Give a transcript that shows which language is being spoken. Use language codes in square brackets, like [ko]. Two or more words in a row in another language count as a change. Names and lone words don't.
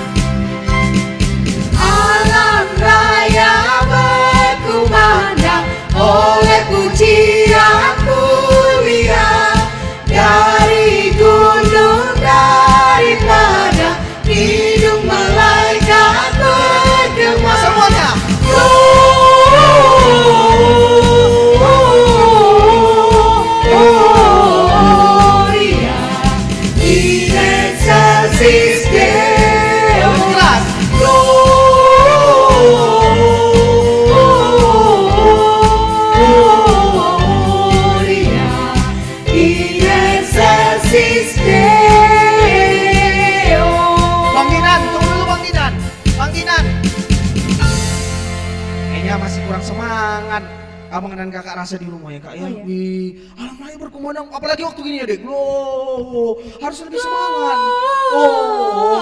[id] Alam raya berkumandang oleh pujian mulia dari gunung, dari padang, hidung malaikat bergema. Semuanya. [la] Gloria in excelsis Deo. [id] Keras. [la] Gloria in excelsis Deo. [id] Bang Dinan, tunggu dulu Bang Dinan. Bang Dinan. Kayaknya masih kurang semangat. Abang dan kakak rasa di rumah ya kak ya. iya. Wih, alam raya berkumandang. Apalagi waktu gini ya dek. Loh, harus lebih semangat. Oh,